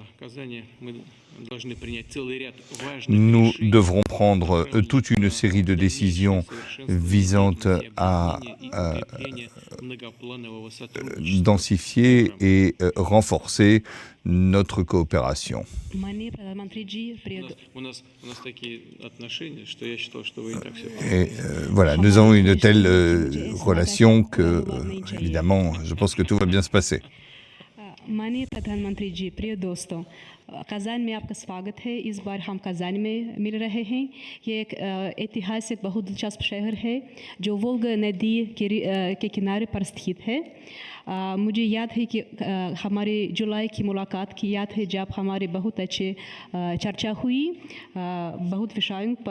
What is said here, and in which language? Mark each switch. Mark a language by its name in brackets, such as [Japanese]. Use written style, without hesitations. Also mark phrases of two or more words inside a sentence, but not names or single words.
[French] Nous devrons prendre toute une série de décisions visant à densifier et renforcer notre coopération. Et voilà, nous avons une telle relation que, évidemment, je pense que tout va bien se passer. [Hindi] माननीय प्रधानमंत्री जी, प्रिय दोस्तों, कज़ान में आपका स्वागत है। इस बार हम कज़ान में मिल रहे हैं। ये एक ऐतिहासिक बहुत दिलचस्प शहर है जो वोल्गा नदी के किनारे पर स्थित है। मुझे याद है कि हमारे जुलाई की मुलाकात की याद है जब हमारे बहुत अच्छे चर्चा हुई बहुत विषयों पर।